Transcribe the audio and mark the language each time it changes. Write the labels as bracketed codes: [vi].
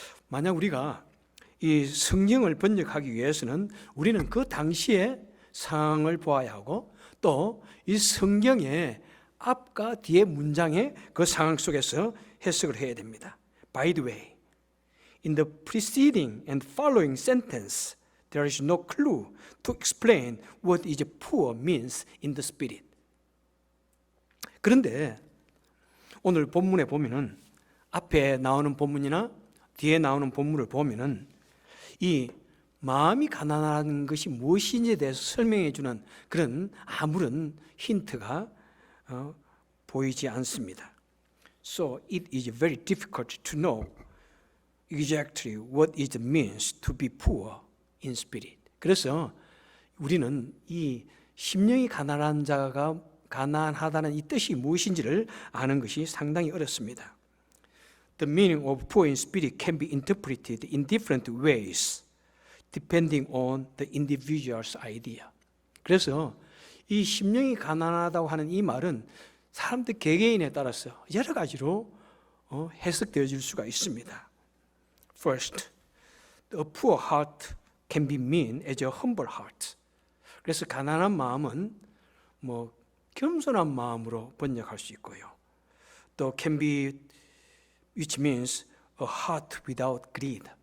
[ko] 만약 우리가 이 성경을 번역하기 위해서는 우리는 그 당시의 상황을 보아야 하고 또 이 성경의 앞과 뒤의 문장의 그 상황 속에서 해석을 해야 됩니다. [en] By the way, in the preceding and following sentence, there is no clue to explain what is poor means in the spirit. [ko] 그런데 오늘 본문에 보면은 앞에 나오는 본문이나 뒤에 나오는 본문을 보면은 이 마음이 가난한 것이 무엇인지에 대해서 설명해 주는 그런 아무런 힌트가 보이지 않습니다. [en] So it is very difficult to know exactly what it means to be poor in spirit. [ko] 그래서 우리는 이 심령이 가난한 자가 가난하다는 이 뜻이 무엇인지를 아는 것이 상당히 어렵습니다. [en] The meaning of poor in spirit can be interpreted in different ways. depending on the individual's idea. [ko] 그래서 이 심령이 가난하다고 하는 이 말은 사람들 개개인에 따라서 여러 가지로 해석되어질 수가 있습니다. [en] First, a poor heart can be mean as a humble heart. [ko] 그래서 가난한 마음은 겸손한 마음으로 번역할 수 있고요. 또 [en] can be, which means a heart without greed.